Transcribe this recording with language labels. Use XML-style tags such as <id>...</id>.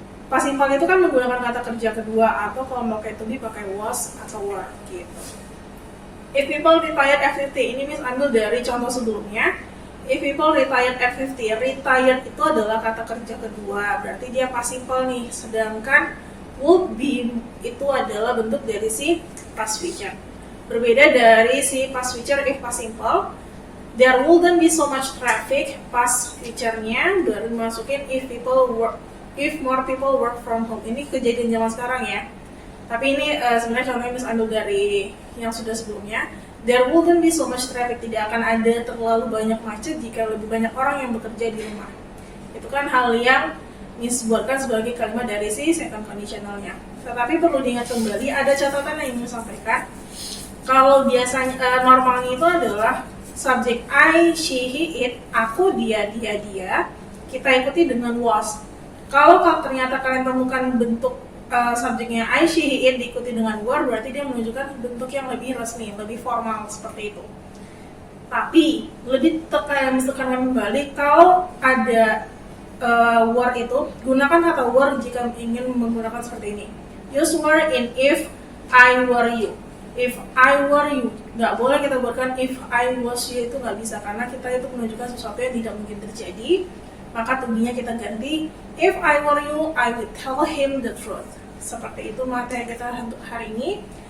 <id>Past simple itu kan menggunakan kata kerja kedua, atau kalau mau kayak to be pakai was atau were gitu.</id> <en>If people retire at 50,</en> <id>ini Miss ambil dari contoh sebelumnya.</id> <en>If people retired at 50,</en> <id>retired itu adalah kata kerja kedua, berarti dia past simple nih. Sedangkan would be itu adalah bentuk dari si past future. Berbeda dari si</id> <en>past future if past simple, there wouldn't be so much traffic. Past future-nya baru masukin if more people work from home.</en> <id>Ini kejadian zaman sekarang ya. Tapi ini sebenarnya contohnya ambil dari yang sudah sebelumnya.</id> <en>There wouldn't be so much traffic,</en> <id>tidak akan ada terlalu banyak macet jika lebih banyak orang yang bekerja di rumah. Itu kan hal yang disebutkan sebagai kalimat dari si second conditionalnya. Tetapi perlu diingat kembali, ada catatan yang ingin saya sampaikan. Kalau biasanya normalnya itu adalah subjek I, she, he, it, aku, dia, kita ikuti dengan was. Kalau ternyata kalian temukan bentuk subjeknya I, she, he, it diikuti dengan were, berarti dia menunjukkan bentuk yang lebih resmi, lebih formal seperti itu. Tapi lebih tekankan kembali kalau ada were itu, gunakan kata were jika ingin menggunakan seperti ini.</id> <en>Use were in if I were you. If I were you,</en> <id>nggak boleh kita buatkan</id> <en>if I was you,</en> <id>itu nggak bisa karena kita itu menunjukkan sesuatu yang tidak mungkin terjadi. Maka tubinya kita ganti</id> <en>if I were you, I would tell him the truth.</en> <id>Seperti itu materi kita untuk hari ini.</id>